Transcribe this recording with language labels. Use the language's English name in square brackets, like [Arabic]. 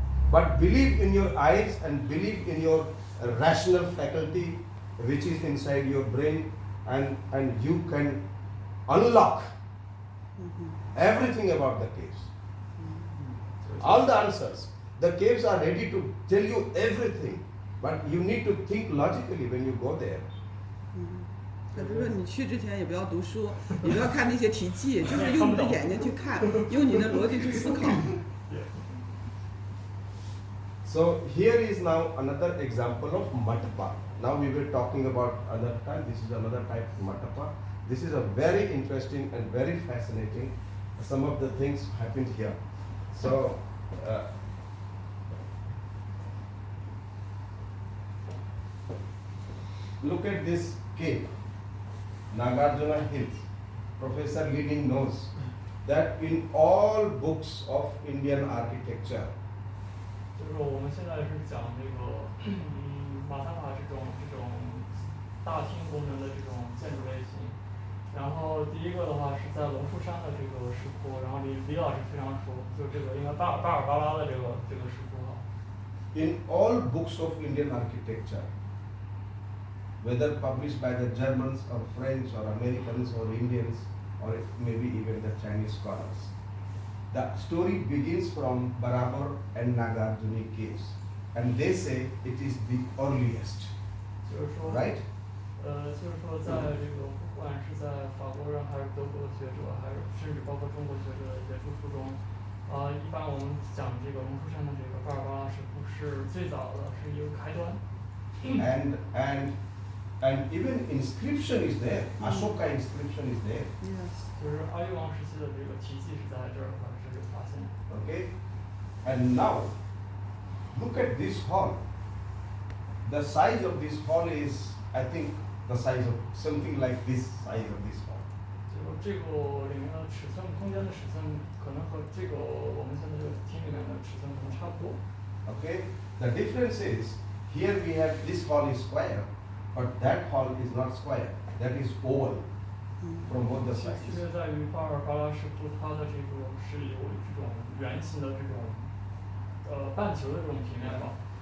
[English] But believe in your eyes and believe in your rational faculty which is inside your brain, and you can unlock everything about the caves. All the answers. The caves are ready to tell you everything, but you need to think logically when you go there. [Chinese] 他就说你去之前也不要读书，也不要看那些题记，就是用你的眼睛去看，用你的逻辑去思考。 [English] So here is now another example of matapa. Now we were talking about another type. This is another type of matapa. This is a very interesting and very fascinating. Some of the things happened here. So. Look at this cave, Nagarjuna Hills. Professor Leading knows that in all books of Indian architecture, [Chinese] 就是我们现在是讲这个马萨帕这种大厅功能的这种建筑类型。然后第一个的话是在龙树山的这个石窟，然后李老师非常熟，就这个应该巴尔巴拉的这个石窟哈。 [English] In all books of Indian architecture, whether published by the Germans or French or Americans or Indians or maybe even the Chinese scholars, the story begins from Barabar and Nagarjuna caves, and they say it is the earliest. [Chinese] 就是说 [English] Right? [Chinese] 就是说在这个不管是在法国人还是德国的学者，还是甚至包括中国学者的一些著述中，一般我们讲这个龙树山的这个巴尔巴拉石窟是最早的，是一个开端。 [English] And even inscription is there. Ashoka inscription is there. Yes. [Chinese] 就是阿育王时期的这个题记是在这儿是有发现的。 [English] Okay? And now, look at this hall. The size of this hall is, I think, the size of something like this size of this hall. [Chinese] 就这个里面的尺寸，空间的尺寸可能和这个我们现在这个厅里面的尺寸可能差不多。 [English] Okay, the difference is here we have this hall is square, but that hall is not square. That is oval from both the [Chinese] 区 [English] sides. [Chinese] 别在于巴尔巴拉什库它的这个是有这种圆形的这种半球的这种平面吧。